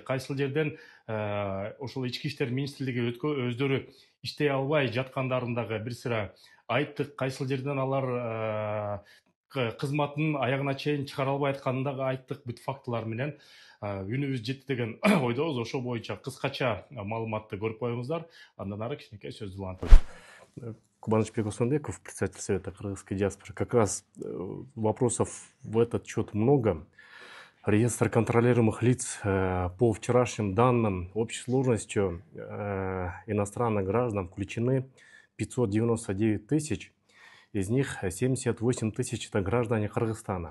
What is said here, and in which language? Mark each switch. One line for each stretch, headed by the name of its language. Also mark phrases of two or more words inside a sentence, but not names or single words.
Kyrgyz: Кайсыл жерден ошол ички иштер министрлиги өздөрү иштей албай жаткандарын дагы бир sıra айттык. Кайсыл жерден алар кызматынын аягына чейин чыгара албай атканын дагы айттык. Бүт фактылар менен үнүбүз жетти деген ойдобуз. Ошо боюнча кыскача маалыматты көрүп коюңуздар. Андан ары кичинекей сөздү улантып. Кубаныч Бекусманбеков,
Russian: председатель Совета кыргызской диаспоры. Как раз вопросов в этот счет много. Реестр контролируемых лиц по вчерашним данным общей сложностью иностранных граждан включены 599 тысяч, из них 78 тысяч это граждане Кыргызстана.